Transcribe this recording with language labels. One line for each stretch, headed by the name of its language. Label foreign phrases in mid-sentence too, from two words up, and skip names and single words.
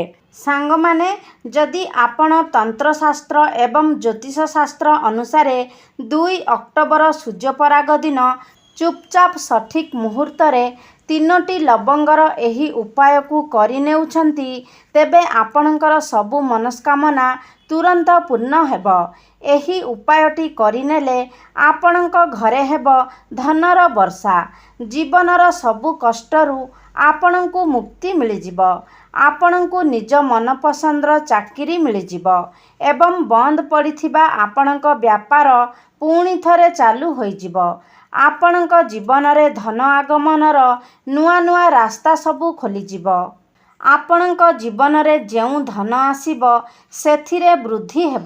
Odia: ସାଙ୍ଗ ମାନେ ଯଦି ଆପଣ ତନ୍ତ୍ରଶାସ୍ତ୍ର ଏବଂ ଜ୍ୟୋତିଷ ଶାସ୍ତ୍ର ଅନୁସାରେ 2 ଅକ୍ଟୋବର ସୂର୍ଯ୍ୟପରାଗ ଦିନ ଚୁପଚାପ ସଠିକ ମୁହୂର୍ତ୍ତରେ 3ଟି ଲବଙ୍ଗର ଏହି ଉପାୟକୁ କରିନେଉଛନ୍ତି, ତେବେ ଆପଣଙ୍କର ସବୁ ମନସ୍କାମନା ତୁରନ୍ତ ପୂର୍ଣ୍ଣ ହେବ। ଏହି ଉପାୟଟି କରିନେଲେ ଆପଣଙ୍କ ଘରେ ହେବ ଧନର ବର୍ଷା। ଜୀବନର ସବୁ କଷ୍ଟରୁ ଆପଣଙ୍କୁ ମୁକ୍ତି ମିଳିଯିବ। ଆପଣଙ୍କୁ ନିଜ ମନପସନ୍ଦର ଚାକିରି ମିଳିଯିବ ଏବଂ ବନ୍ଦ ପଡ଼ିଥିବା ଆପଣଙ୍କ ବ୍ୟାପାର ପୁଣି ଥରେ ଚାଲୁ ହୋଇଯିବ। ଆପଣଙ୍କ ଜୀବନରେ ଧନ ଆଗମନର ନୂଆ ନୂଆ ରାସ୍ତା ସବୁ ଖୋଲିଯିବ। ଆପଣଙ୍କ ଜୀବନରେ ଯେଉଁ ଧନ ଆସିବ ସେଥିରେ ବୃଦ୍ଧି ହେବ।